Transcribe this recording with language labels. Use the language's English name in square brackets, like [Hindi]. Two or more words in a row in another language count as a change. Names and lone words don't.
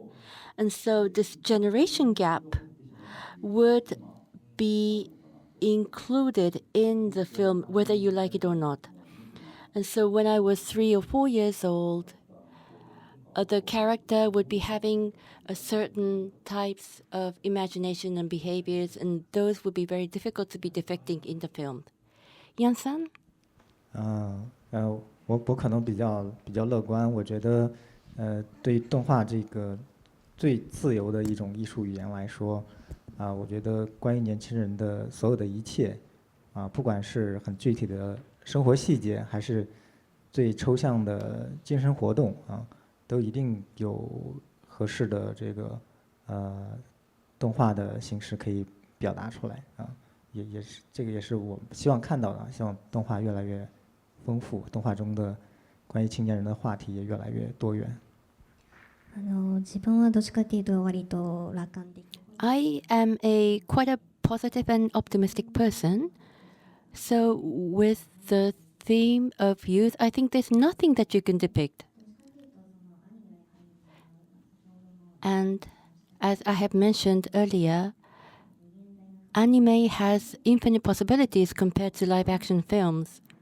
[English] And so this generation gap would be included in the film, whether you like it or not. And so when I was 3 or 4 years old, the character would be having a certain types of imagination and behaviors, and those would be very difficult to be depicting in the film. Yan-san? [Chinese] 我可能比较乐观，我觉得对动画这个最自由的一种艺术语言来说，我觉得关于年轻人的所有的一切，不管是很具体的生活细节，还是最抽象的精神活动都一定有合适的这个动画的形式可以表达出来也是这个也是我希望看到的，希望动画越来越丰富，动画中的关于青年人的话题也越来越多元。 [Japanese] 自分はどっちかっていうと割と楽観的。 [English] I am quite a positive and optimistic person. So with the theme of youth, I think there's nothing that you can depict. And as I have mentioned earlier, anime has infinite possibilities compared to live-action films.